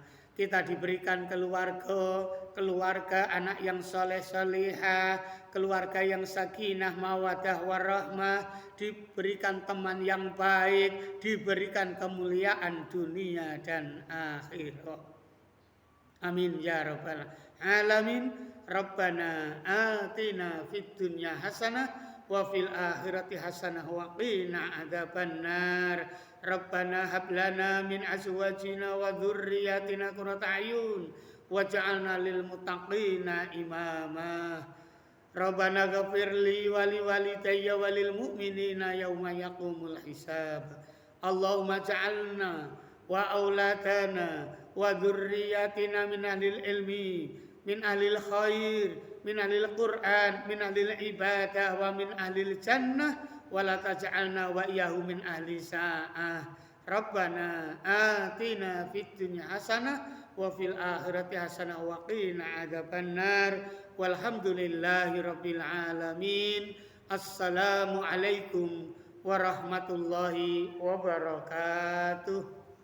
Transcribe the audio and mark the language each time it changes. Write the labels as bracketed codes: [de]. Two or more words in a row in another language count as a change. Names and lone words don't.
[id] Kita diberikan keluarga anak yang soleh-solehah, keluarga yang [ar] سكينة، مودة، ورحمة, [id] diberikan teman yang baik, diberikan kemuliaan dunia dan akhirat. [ar] آمين يا رب العالمين. ربنا آتنا في الدنيا حسنة وفي الآخرة حسنة وقنا عذاب النار. ربنا هب لنا من أزواجنا وذرياتنا قرة أعين واجعلنا للمتقين إماما. ربنا اغفر لي ولوالدي وللمؤمنين يوم يقوم الحساب. اللهم اجعلنا وأولادنا وذرياتنا من أهل العلم، من أهل الخير، من أهل القرآن، من أهل العبادة ومن أهل الجنة، ولا تجعلنا وإياه من أهل الساعة. ربنا آتنا في الدنيا حسنة وفي الآخرة حسنة وقنا عذاب النار. والحمد لله رب العالمين. السلام عليكم ورحمة الله وبركاته.